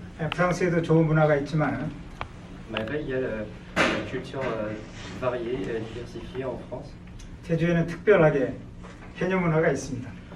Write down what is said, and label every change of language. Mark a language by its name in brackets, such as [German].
[Korean] 프랑스에도 좋은 문화가 있지만 [French] Malgré il y a la culture variée et diversifiée en France, [Korean] 제주에는 특별하게 해녀 문화가 있습니다.